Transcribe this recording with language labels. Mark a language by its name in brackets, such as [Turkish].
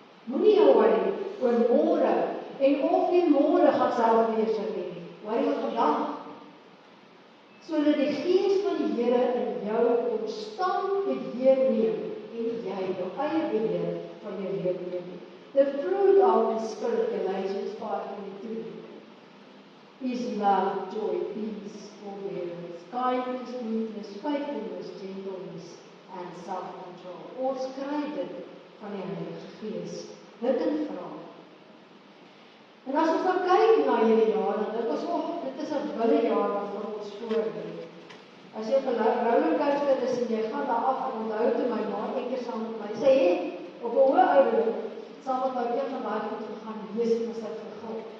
[Afrikaans] Moenie jou worry oor môre en of jy môre gaan self weer sal hê. Worry oor vandag. Sodat die Gees van die Here in jou konstant beheer neem en jy jou eie beheer van jou lewe neem. [English] The fruit of the Spirit, Galatians 5:22, is love, joy, peace, forbearance, kindness, goodness, faithfulness, gentleness, and self-control. [Afrikaans] Ons kry dit van die Heilige Gees. Dit en vra. En as ons dan kyk na hierdie jaar, dan dink ons, dit is 'n wille jaar wat vir ons voorlê. As jy op 'n rollercoaster is en jy gaan daar af, en onthou toe my ma eendag saam met my sê, op 'n hoë ouderdom, saam met my een van daai goed gegaan lees en ons het vergul.